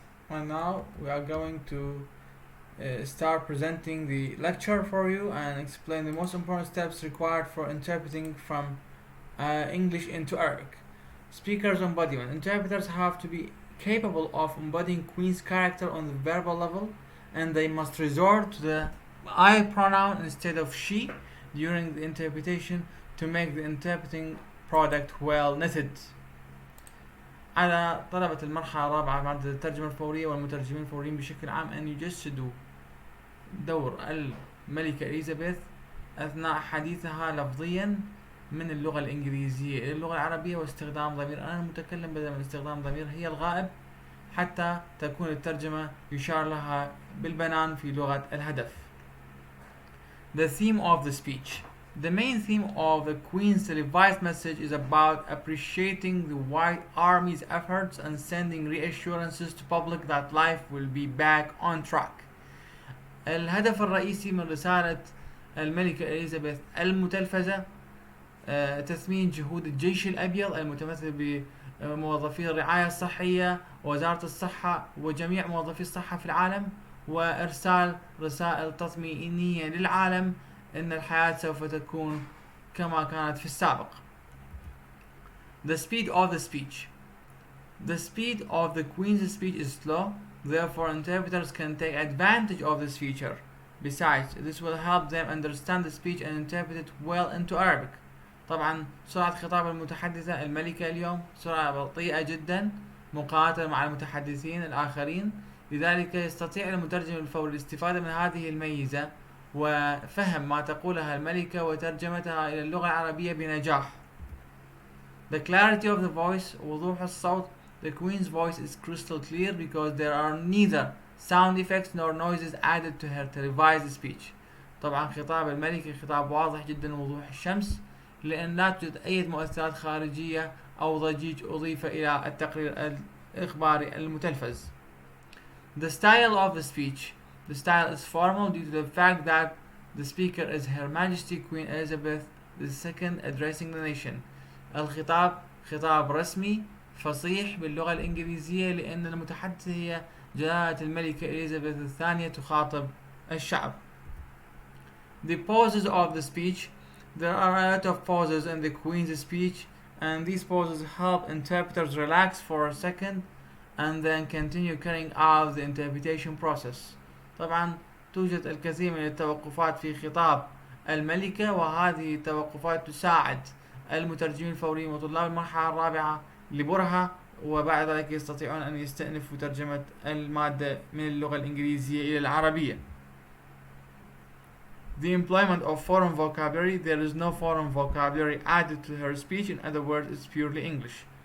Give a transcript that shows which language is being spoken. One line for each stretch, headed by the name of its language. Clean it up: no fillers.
English: And now we are going to start presenting the lecture for you and explain the most important steps required for interpreting from English into Arabic. Speakers embodiment. Interpreters have to be capable of embodying Queen's character on the verbal level, and they must resort to the I pronoun instead of she during the interpretation to make the interpreting product well knitted.
Arabic: على طلبة المرحلة الرابعة مادة الترجمة الفورية والمترجمين الفوريين بشكل عام أن يجسدوا دور الملكة إليزابيث أثناء حديثها لفظيا من اللغة الإنجليزية إلى اللغة العربية واستخدام ضمير أنا المتكلم بدل من استخدام ضمير هي الغائب حتى تكون الترجمة يشار لها بالبنان في لغة الهدف.
English: The theme of the speech. The main theme of the Queen's televised message is about appreciating the White Army's efforts and sending reassurances to public that life will be back on track.
Arabic: الهدف الرئيسي من رسالة الملكة إليزابيث المتلفزة تثمين جهود الجيش الأبيض المتمثل بموظفي الرعاية الصحية ووزارة الصحة وجميع موظفي الصحة في العالم وإرسال رسائل تطمئنية للعالم إن الحياة سوف تكون كما كانت في السابق.
English: The speed of the speech. The speed of the Queen's speech is slow, therefore interpreters can take advantage of this feature. Besides, this will help them understand the speech and interpret it well into Arabic.
Arabic: طبعا سرعة خطاب المتحدثة الملكة اليوم سرعة بطيئة جدا مقارنة مع المتحدثين الآخرين، لذلك يستطيع المترجم الفوري الاستفادة من هذه الميزة وفهم ما تقولها الملكة وترجمتها إلى اللغة العربية بنجاح.
English: The clarity of the voice
Arabic: وضوح الصوت.
English: The Queen's voice is crystal clear because there are neither sound effects nor noises added to her televised speech.
Arabic: طبعا خطاب الملكة خطاب واضح جدا وضوح الشمس لأن لا توجد أي مؤثرات خارجية أو ضجيج أضيف إلى التقرير الإخباري المتلفز.
English: The style of the speech. The style is formal due to the fact that the speaker is Her Majesty Queen Elizabeth II addressing the nation.
Arabic: الخطاب خطاب رسمي فصيح باللغة الإنجليزية لأن المتحدثة هي جلالة الملكة إليزابيث الثانية تخاطب الشعب.
English: The pauses of the speech. There are a lot of pauses in the Queen's speech, and these pauses help interpreters relax for a second and then continue carrying out the interpretation process.
Arabic: طبعا توجد الكثير من التوقفات في خطاب الملكة وهذه التوقفات تساعد المترجمين الفوريين وطلاب المرحلة الرابعة لبرهة وبعد ذلك يستطيعون أن يستأنفوا ترجمة المادة من اللغة الإنجليزية إلى العربية.
English: The employment of foreign vocabulary. There is no foreign vocabulary added to her speech. In other words, it's purely English.